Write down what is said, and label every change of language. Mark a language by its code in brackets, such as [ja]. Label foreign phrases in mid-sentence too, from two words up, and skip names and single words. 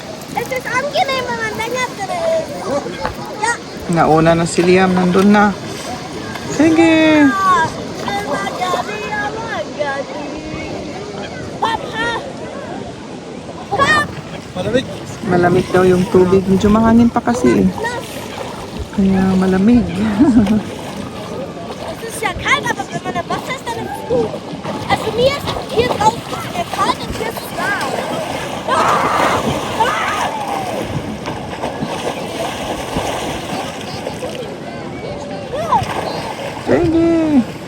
[tl] Nauna na si Liam, nandun na. Sige. Malamig. Malamig daw yung tubig. Medyo mahangin pa kasi Kaya malamig. [de] Das ist ja kalt, aber wenn man im Wasser ist, dann ist es gut. Also mir ist hier draußen kalt und hier ist es warm. [tl] Sige.